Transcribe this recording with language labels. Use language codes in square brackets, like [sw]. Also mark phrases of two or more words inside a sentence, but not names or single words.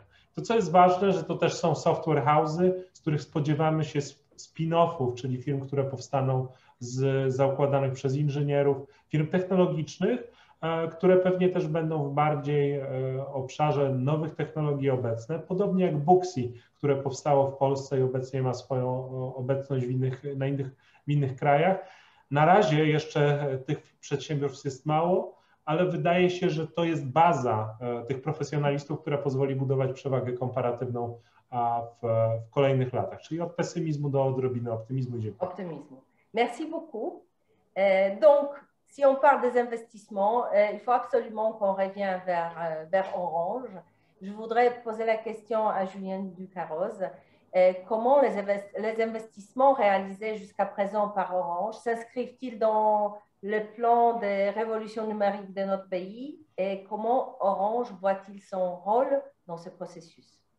[pl] To, co jest ważne, że to też są [en] software house'y, [pl] z których spodziewamy się spin-offów, czyli firm, które powstaną z zaukładanych przez inżynierów, firm technologicznych, które pewnie też będą w bardziej obszarze nowych technologii obecne, podobnie jak Booksy, które powstało w Polsce i obecnie ma swoją obecność w innych krajach. Na razie jeszcze tych przedsiębiorstw jest mało, ale wydaje się, że to jest baza tych profesjonalistów, która pozwoli budować przewagę komparatywną w kolejnych latach, czyli od pesymizmu do odrobiny optymizmu. Dziękuję. [fr] Optimisme. Merci beaucoup. Donc, si on parle des investissements, il faut absolument qu'on revienne vers Orange. Je voudrais poser la question à Julien Ducarroz. Comment les investissements réalisés jusqu'à présent par Orange s'inscrivent-ils dans le plan de révolution numérique de notre pays et comment Orange voit-il son rôle dans ce processus?